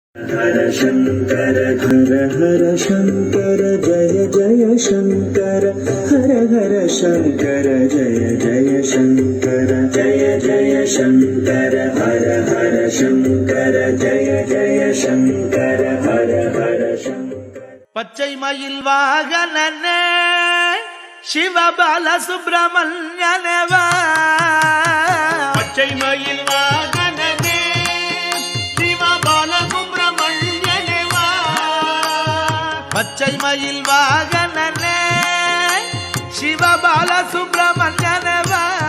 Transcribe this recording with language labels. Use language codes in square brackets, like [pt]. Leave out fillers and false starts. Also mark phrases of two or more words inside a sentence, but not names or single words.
[sa] हर शंकर हर हर शंकर जय जय शंकर हर हर शंकर जय जय शंकर जय जय शंकर हर हर शंकर जय जय शंकर हर हर शंकर [ta] பச்சை மயில் வாகனனே சிவபால சுப்பிரமணியனேவா பச்சை மயில் வாகனனே சிவபால சுப்பிரமணியனேவா பச்சை மயில் வாகனனே சிவபால சுப்பிரமணியனேவா